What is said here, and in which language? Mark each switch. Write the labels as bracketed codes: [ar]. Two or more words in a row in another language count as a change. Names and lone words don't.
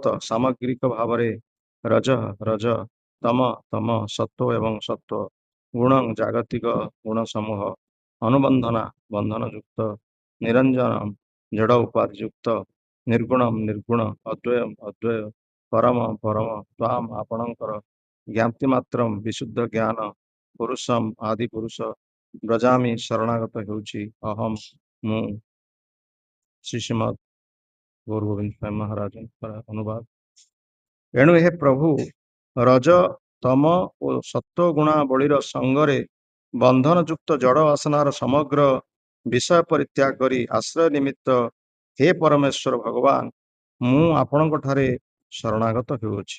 [sa] सामग्रिक भावरे रज रज तम तम सत्व एवं सत्व गुण जागतिक गुण समूह अनुबंधना बंधन युक्त निरंजन जड़ उपाधि युक्त निर्गुणम निर्गुण अद्वयम अद्वय परम परम ताम आपणकर ज्ञाप्ति मात्रम विशुद्ध ज्ञान पुरुषम आदि पुरुष ब्रजामि शरणागत हेउछि अहम मु। [or] श्रीमद् ଗୌର ଗୋବିନ୍ଦ ସ୍ୱାମୀ ମହାରାଜଙ୍କର ଅନୁବାଦ। ଏଣୁ ହେ ପ୍ରଭୁ, ରଜ ତମ ଓ ସତ୍ଵ ଗୁଣାବଳୀର ସଙ୍ଗରେ ବନ୍ଧନଯୁକ୍ତ ଜଡ଼ ବାସନାର ସମଗ୍ର ବିଷୟ ପରିତ୍ୟାଗ କରି ଆଶ୍ରୟ ନିମିତ୍ତ ହେ ପରମେଶ୍ୱର ଭଗବାନ, ମୁଁ ଆପଣଙ୍କ ଠାରେ ଶରଣାଗତ ହେଉଅଛି।